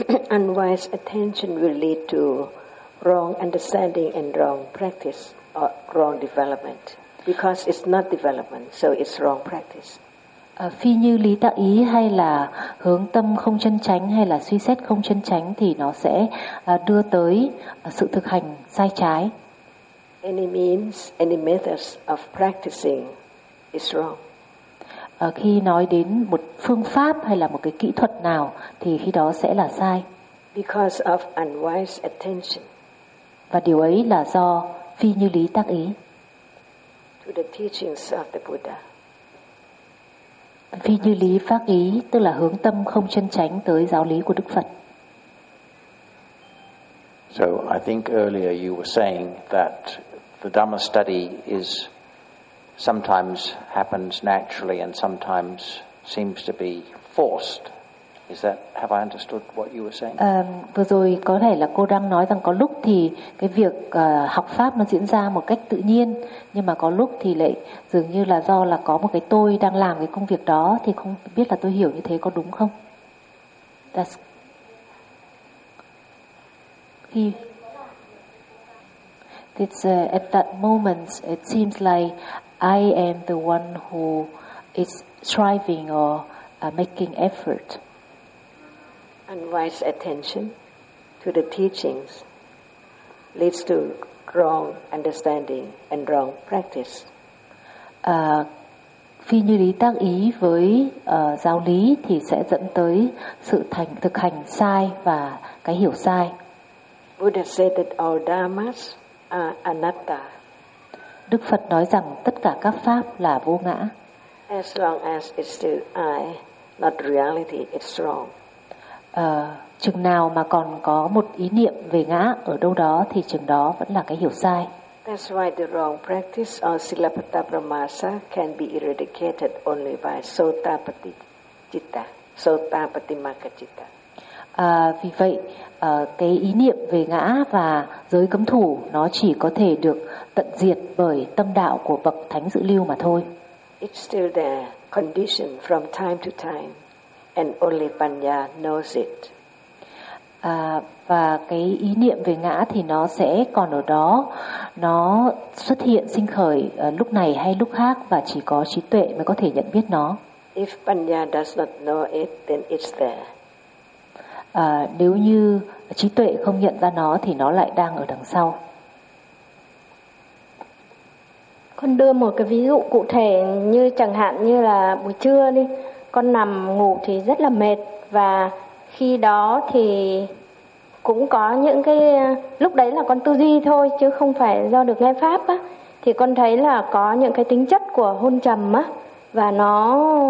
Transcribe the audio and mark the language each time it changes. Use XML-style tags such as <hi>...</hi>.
<en>Unwise attention will lead to wrong understanding and wrong practice or wrong development, because it's not development, so it's wrong practice.</en> <vi>Phi như lý tác ý hay là hướng tâm không chân chánh hay là suy xét không chân chánh thì nó sẽ đưa tới sự thực hành sai trái.</vi> <en>Any means, any methods of practicing is wrong.</en> <vi>Khi nói đến một phương pháp hay là một cái kỹ thuật nào thì khi đó sẽ là sai.</vi> <en>Because of unwise attention.</en> <vi>Và điều ấy là do phi như lý tác ý.</vi> <en>To the teachings of the Buddha.</en> <vi>Phi như lý phác ý tức là hướng tâm không chân chánh tới giáo lý của Đức Phật.</vi> <en>So I think earlier you were saying that the Dhamma study is sometimes happens naturally and sometimes seems to be forced. Is that, have I understood what you were saying?</en> <vi>Vừa rồi có thể là cô đang nói rằng có lúc thì cái việc học pháp nó diễn ra một cách tự nhiên, nhưng mà có lúc thì lại dường như là do là có một cái tôi đang làm cái công việc đó, thì không biết là tôi hiểu như thế có đúng không?</vi> <en>That's... He... It's at that moment it seems like I am the one who is striving or making effort. Unwise attention to the teachings leads to wrong understanding and wrong practice.</en> <vi>Phi như lý tác ý với giáo lý thì sẽ dẫn tới sự thực hành sai và cái hiểu sai.</vi> <en>Buddha said that all dharmas are anatta.</en> <vi>Đức Phật nói rằng tất cả các pháp là vô ngã.</vi> <en>As long as it's still I, not reality, it's wrong.</en> <vi>Chừng nào mà còn có một ý niệm về ngã ở đâu đó thì chừng đó vẫn là cái hiểu sai.</vi> <en>That's why the wrong practice on Silapata Pramasa can be eradicated only by Sotapati Citta, Sotapati Magga Citta.</en> <vi>Vì vậy, cái ý niệm về ngã và giới cấm thủ nó chỉ có thể được tận diệt bởi tâm đạo của Bậc Thánh Dự Lưu mà thôi.</vi> <en>It's still there, conditioned from time to time, and only Panya knows it.</en> <vi>Và cái ý niệm về ngã thì nó sẽ còn ở đó, nó xuất hiện sinh khởi lúc này hay lúc khác và chỉ có trí tuệ mới có thể nhận biết nó.</vi> <en>If Panya does not know it, then it's there.</en> <vi>Nếu như trí tuệ không nhận ra nó thì nó lại đang ở đằng sau. Con đưa một cái ví dụ cụ thể, như chẳng hạn như là buổi trưa đi, con nằm ngủ thì rất là mệt, và khi đó thì cũng có những cái, lúc đấy là con tư duy thôi chứ không phải do được nghe pháp á, thì con thấy là có những cái tính chất của hôn trầm á, và nó</vi>